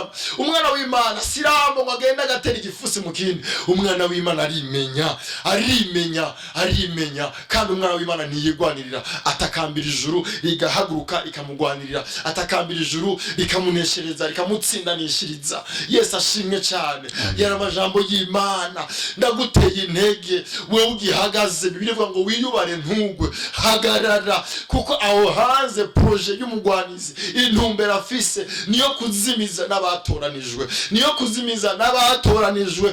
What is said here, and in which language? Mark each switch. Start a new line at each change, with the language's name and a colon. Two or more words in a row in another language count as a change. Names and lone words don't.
Rundi: Umwana w'Imana sirambo ngo agenda agatera igifusi mu kindi. Umwana w'Imana arimenya kandi umwana w'Imana ntiyigwanirira. Atakambira ijuru igahaguruka ikamugwanirira, atakambira ijuru ikamuneshereza, ikamutsindanishiriza. Yesu ashimwe cyane. Yara amajambo y'Imana ndaguteye intege wewe ugihagaze. Bibiliya ivuga ngo wiyubare ntugwe, hagarara kuko aho hanze projet y'umugwanizi intumbera afise niyo kuzimiza n'abatoranijwe, niyo kuzimiza n'abatoranijwe.